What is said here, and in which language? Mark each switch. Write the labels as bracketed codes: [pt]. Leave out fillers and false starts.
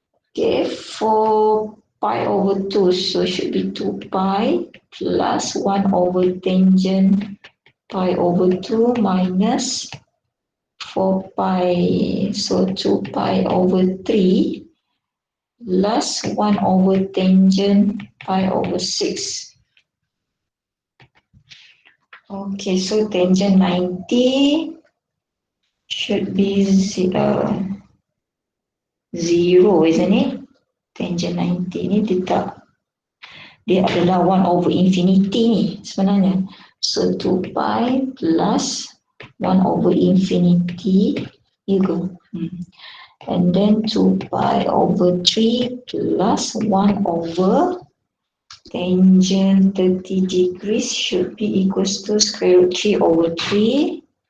[en] Okay, for pi over 2, so should be 2 pi plus 1 over tangent pi over 2 minus 4 pi, so 2 pi over 3 plus 1 over tangent pi over 6. Okay, so tangent 90 should be 0, isn't it? [ms] Tangent 90 ni dia adalah 1 over infinity ni sebenarnya. [en] So 2 pi plus 1 over infinity, you go. And then 2 pi over 3 plus 1 over tangent 30 degrees should be equals to square root 3 over 3.